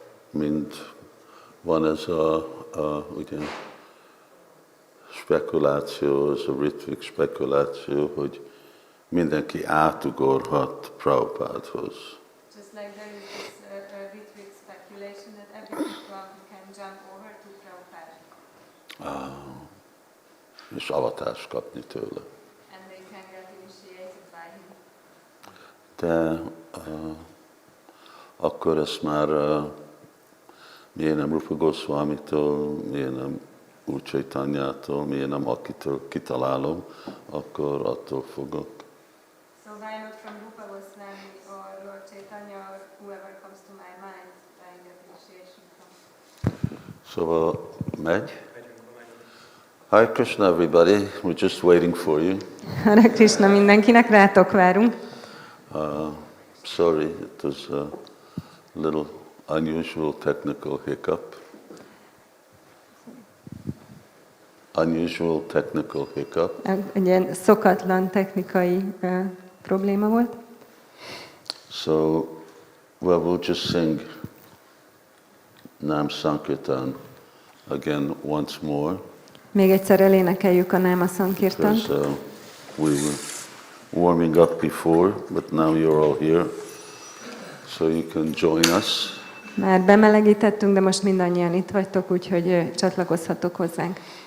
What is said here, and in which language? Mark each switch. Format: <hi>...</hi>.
<hu>Mint van ez ugye, spekuláció, ez a ritvik spekuláció, hogy mindenki átugorhat Prabhupádhoz.</hu> <en>Just like there is this ritvik speculation that everyone can jump over to Prabhupada.</en> <hu>És avatást kapni tőle.</hu> <en>And they can get initiated by him.</en> <hu>De akkor ezt már miért nem Rupa Goswamitól, miért nem Úr Chaitanyától, miért nem akitől kitalálom, akkor attól fogok.</hu> <en>So why not from Rupa Goswami or Lord Chaitanya or whoever comes to my mind I get initiation from?</en> <hu>Szóval megy.</hu> <en>Hare Krishna everybody, we're just waiting for you.</en> <hu>Hare Krishna mindenkinek, rátok várunk.</hu> <en>Sorry, it was a little unusual technical hiccup. Unusual technical hiccup.</en> <hu>Egy ilyen szokatlan technikai probléma volt.</hu> <en>So, well, we'll just sing Nam Sankirtan again once more.</en> <hu>Még egyszer elénekeljük a Náma Sankirtant.</hu> <en>Because we were warming up before, but now you're all here, so you can join us.</en> <hu>Már bemelegítettünk, de most mindannyian itt vagytok, úgyhogy csatlakozhatok hozzánk.</hu>